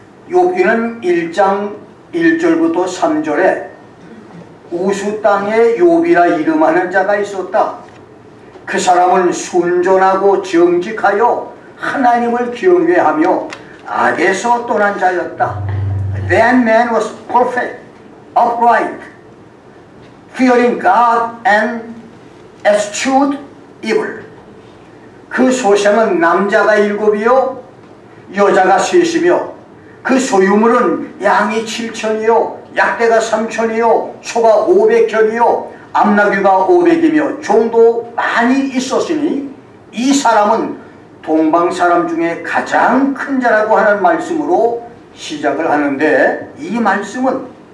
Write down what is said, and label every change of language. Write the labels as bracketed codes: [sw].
[ko] 욥기는 1장 1절부터 3절에 우수 땅에 욥이라 이름하는 자가 있었다. 그 사람은 순전하고 정직하여 하나님을 경외하며 악에서 떠난 자였다. [en] That man was perfect, upright, fearing God and eschewed evil. [ko] 그 소생은 남자가 7이요 여자가 3이며 그 소유물은 양이 7천이요 약대가 3천이요 소가 500견이요 암나귀가 500이며 종도 많이 있었으니 이 사람은 동방 사람 중에 가장 큰 자라고 하는 말씀으로 시작을 하는데 이 말씀은